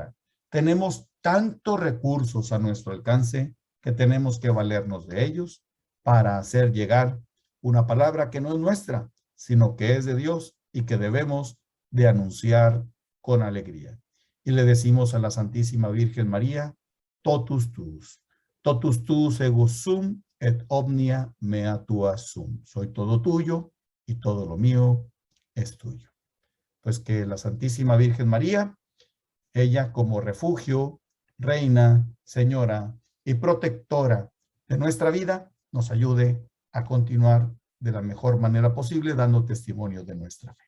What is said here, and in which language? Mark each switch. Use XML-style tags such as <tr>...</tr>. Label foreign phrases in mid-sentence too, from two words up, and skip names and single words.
<es>Tenemos tantos recursos a nuestro alcance que tenemos que valernos de ellos para hacer llegar una palabra que no es nuestra, sino que es de Dios y que debemos de anunciar con alegría. Y le decimos a la Santísima Virgen María,</es> <la>totus tuus egus sum et omnia mea tua sum.</la> <es>Soy todo tuyo y todo lo mío es tuyo. Pues que la Santísima Virgen María, ella como refugio, reina, señora y protectora de nuestra vida, nos ayude a continuar de la mejor manera posible dando testimonio de nuestra fe.</es>